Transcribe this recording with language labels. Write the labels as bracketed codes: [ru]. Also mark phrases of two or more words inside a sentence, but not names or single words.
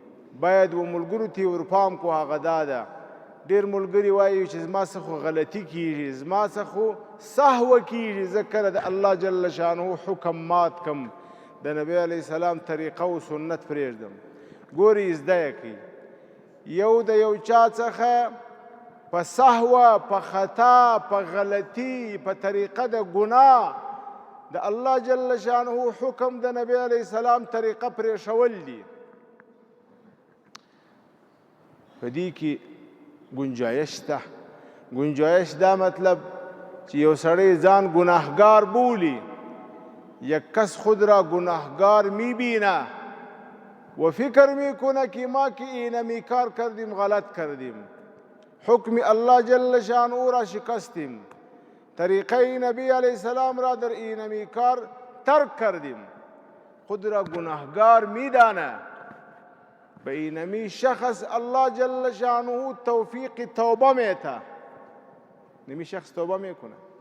[ps] باید و ملګرو ته ورپام کو هغه دا ده ډېر ملګري وایي چې زما څه خو غلطي کېږي زما څه خو سهوه کېږي زه کله د [ar] الله جل شانه [ps] حکم مات کم د نبی [ar] علیه السلام [ps] طریقه او سنت پرېږدم ګورې زده یې کړئ یو د یو چا څخه په سهوه په خطا په غلطي په طریقه د ګناه د [ar] الله جل شانه [ps] حکم د نبی [ar] علیه السلام [ps] طریقه پرېښول دي په دې کې گنجایش ده گنجایش دا مطلب چې یو سړی ځان گناهگار بولی [fa] یک کس خود را گناهگار میبینه و فکر میکنه که ما که اینمی کار کردیم غلط کردیم حکم [ar] الله جل شانه [fa] را شکستیم طریقه نبی [ar] علیه السلام [fa] را در اینمی کار ترک کردیم خود را گناهگار میدانه به اینمی شخص [ar] الله جل شانه [fa] توفیق توبه میده نمی شخص توبه میکنه